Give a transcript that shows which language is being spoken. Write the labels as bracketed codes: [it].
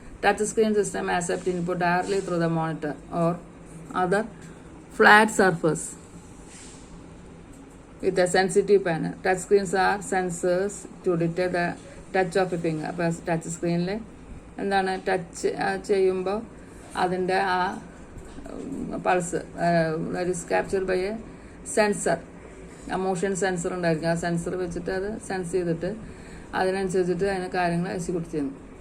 [en] Touch screen system accept input directly through the monitor or other flat surface with a sensitive panel. Touch screens are sensors to detect the touch of a finger. [ml] അപ്പോൾ touch സ്ക്രീനിൽ എന്താണ് touch ചെയ്യുമ്പോൾ അതിൻ്റെ ആ [en] Pulse that is captured by a sensor. [ml] ആ motion sensor ഉണ്ടായിരിക്കും. ആ sensor വെച്ചിട്ട് അത് സെൻസ് ചെയ്തിട്ട് അതിനനുസരിച്ചിട്ട് അതിന് കാര്യങ്ങൾ എക്സിക്യൂട്ട് ചെയ്യുന്നു.